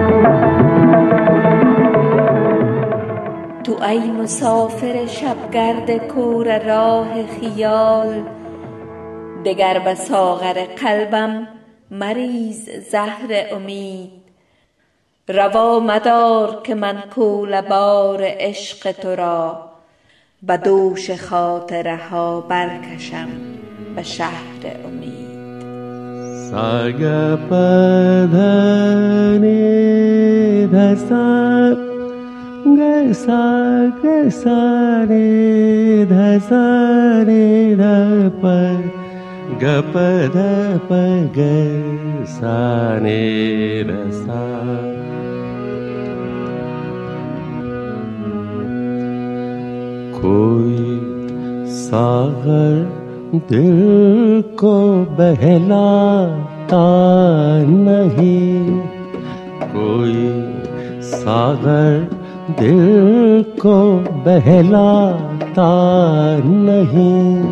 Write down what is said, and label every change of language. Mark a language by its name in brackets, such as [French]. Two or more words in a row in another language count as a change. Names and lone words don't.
[Persian] تو ای مسافر شبگرد کور راه خیال دگر به ساغر قلبم مریز زهر امید روا مدار که من کوله بار عشق تو را به دوش خاطره ها برکشم به شهر امید Sagapadhani dasar सा ग सा रे ध सा रे ध प ग प ध प ग सा रे ध सा। [Hindi] कोई सागर दिल को बहलाता नहीं, कोई सागर दिल को बहलाता नहीं,